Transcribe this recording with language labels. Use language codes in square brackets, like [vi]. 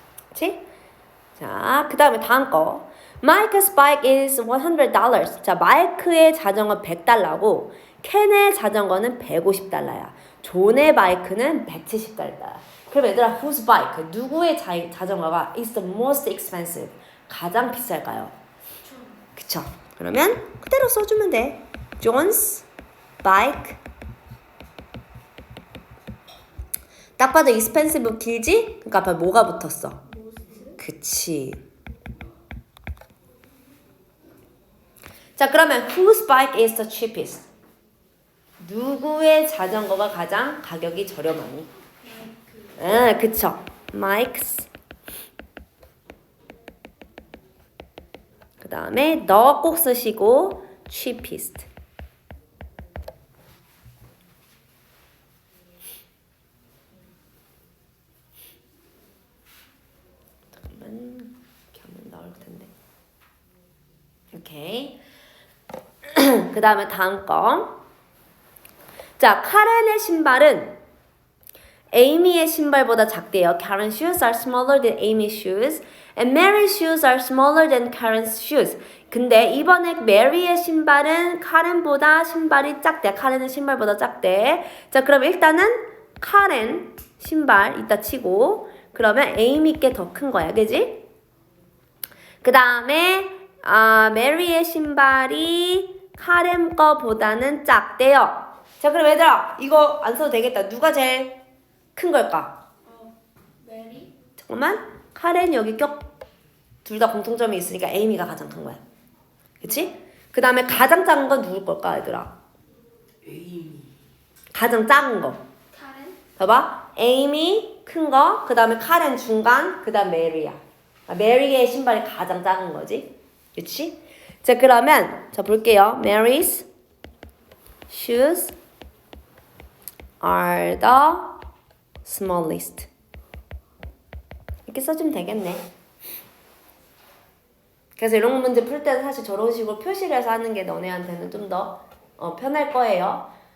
[ko] 그치? 자, 그 다음에 다음 거. [en] Mike's bike is $100. [ko] 자, 마이크의 자전거 $100고 켄의 자전거는 $150야. 존의 바이크는 170달러야. 그럼 얘들아, [en] whose bike? [ko] 누구의 자전거가 [en] is the most expensive? [ko] 가장 비쌀까요? 그쵸? 그러면 그대로 써주면 돼. [en] John's bike. [ko] 딱 봐도 expensive 길지? 그러니까 앞에 뭐가 붙었어? 그치. 자, 그러면 [en] whose bike is the cheapest? [ko] 누구의 자전거가 가장 가격이 저렴하니? 그쵸. Mike's. 그 다음에 the 꼭 쓰시고 cheapest. 잠깐만, 이렇게 하면 나올 텐데. 오케이. 그 다음에 다음 거. 자, 카렌의 신발은 에이미의 신발보다 작대요. [en] Karen's shoes are smaller than Amy's shoes. And Mary's shoes are smaller than Karen's shoes. [ko] 근데 이번에 메리의 신발은 카렌보다 신발이 작대. 카렌은 신발보다 작대. 자, 그럼 일단은 카렌 신발 이따 치고 그러면 에이미께 더 큰 거야. 그지? 그 다음에 메리의 신발이 카렌 거보다는 작대요. 자, 그럼 얘들아 이거 안 써도 되겠다. 누가 제일 큰 걸까? 메리? 잠깐만. 카렌 여기 둘 다 공통점이 있으니까 에이미가 가장 큰 거야. 그치? 그 다음에 가장 작은 건 누굴 걸까 얘들아? 에이미. 가장 작은 거. 카렌? 봐봐. 에이미 큰 거. 그 다음에 카렌 중간. 그 다음 메리야. 메리의 신발이 가장 작은 거지. 그치? 자, 그러면 자 볼게요. [en] Mary's shoes are the smallest. [ko] 이렇게 써주면 되겠네. 그래서 이런 문제 풀 때는 사실 저런 식으로 표시를 해서 하는 게 너네한테는 좀 더 편할 거예요.